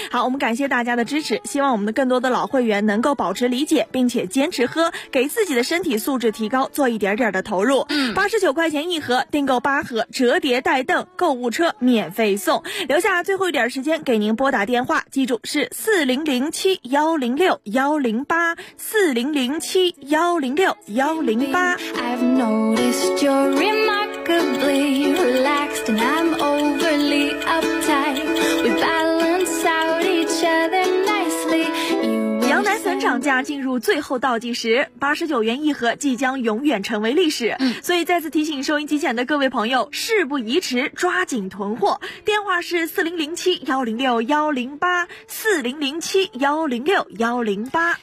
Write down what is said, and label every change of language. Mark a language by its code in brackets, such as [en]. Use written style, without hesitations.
[zh] 好，我们感谢大家的支持，希望我们的更多的老会员能够保持理解并且坚持喝，给自己的身体素质提高做一点点的投入。 89块钱一盒，订购8盒折叠带凳购物车免费送，留下最后一点时间给您拨打电话，记住是4007106108 4007106108。 [en] I've noticed you're remarkably relaxed and I'm overly uptight, we balance out each other nicely。 [zh] 粉涨价进入最后倒计时，89元一盒即将永远成为历史。所以再次提醒收音机前的各位朋友，事不宜迟，抓紧囤货。电话是4007106108 4007106108。